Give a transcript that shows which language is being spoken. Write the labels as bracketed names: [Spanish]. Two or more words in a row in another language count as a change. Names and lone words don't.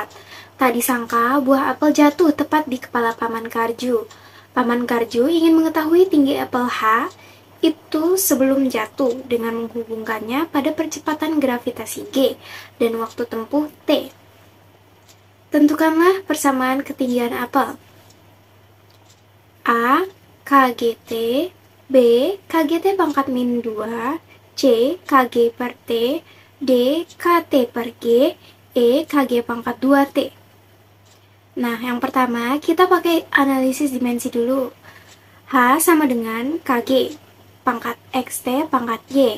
[Indonesian] Tak disangka buah apel jatuh tepat di kepala Paman Karju. Paman Karju ingin mengetahui tinggi apel H itu sebelum jatuh dengan menghubungkannya pada percepatan gravitasi G dan waktu tempuh T. Tentukanlah persamaan ketinggian apel. A. KGT, B. KGT pangkat min 2, C. KG per T, D. KT per G, E. KG pangkat 2T. Nah, yang pertama kita pakai analisis dimensi dulu. H sama dengan KG, pangkat XT pangkat Y.